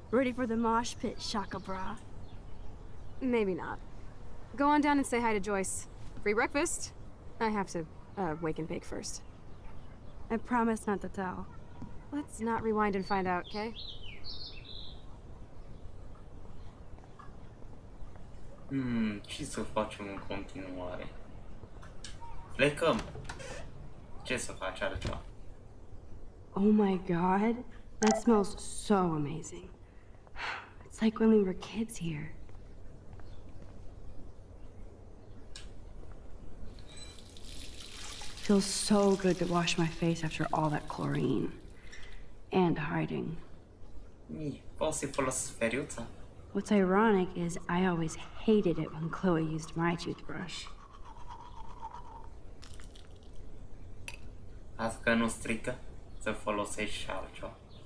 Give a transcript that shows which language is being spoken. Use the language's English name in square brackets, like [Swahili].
[English] Ready for the mosh pit, Shaka Bra. Maybe not. Go on down and say hi to Joyce. Free breakfast. I have to, wake and bake first. I promise not to tell. Let's not rewind and find out, okay? [Romanian] Ce să facem în continuare? Plecăm. Ce să faci altceva? [English] Oh my god, that smells so amazing. It's like when we were kids here. Feels so good to wash my face after all that chlorine. And hiding. [Romanian] Poți să-i folosesc feriuța? [English] What's ironic is I always hated it when Chloe used my toothbrush. [Romanian] Asta că nu strică să folosești și altceva.